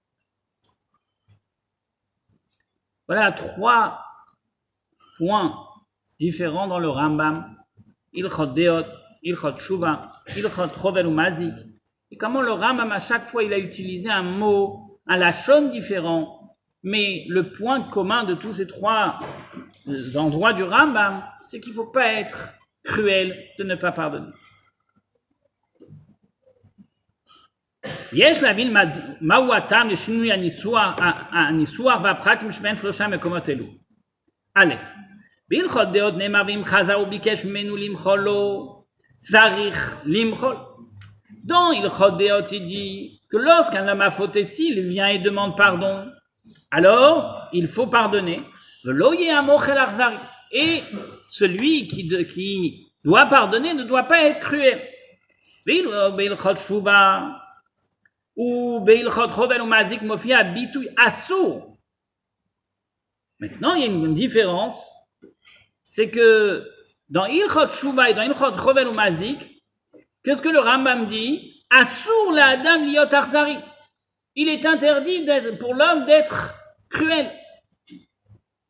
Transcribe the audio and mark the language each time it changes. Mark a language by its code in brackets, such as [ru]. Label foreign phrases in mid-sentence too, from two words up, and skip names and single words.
[fr] Voilà 3 points différents dans le Rambam, Ilchot Deot, Ilchot Shuvah, Ilchot Chovel ou Mazik. Et comment le Rambam, à chaque fois, il a utilisé un mot, un lachon différent, mais le point commun de tous ces 3 endroits du Rambam, c'est qu'il ne faut pas être cruel de ne pas pardonner. [he] יש להבין מהו הטעם לשינוי הניסוח והפרט בין 3 מקומות אלו. א', בהלכות דעות נאמר ואם חזר וביקש ממנו למחול לו, צריך למחול. [fr] Dans Ilchot Deot, il dit que lorsqu'un homme a fauté, s'il vient et demande pardon, alors il faut pardonner. Et celui qui doit pardonner ne doit pas être cruel. [he] בהלכות תשובה ובהלכות חובל ומזיק מופיע ביטוי אסור. [fr] Maintenant, il y a une différence, c'est que dans Ilchot Shuvah et dans Ilchot Chovel ou Mazik, qu'est-ce que le Rambam dit? [he] אסור לאדם להיות אכזרי. [fr] Il est interdit pour l'homme d'être cruel.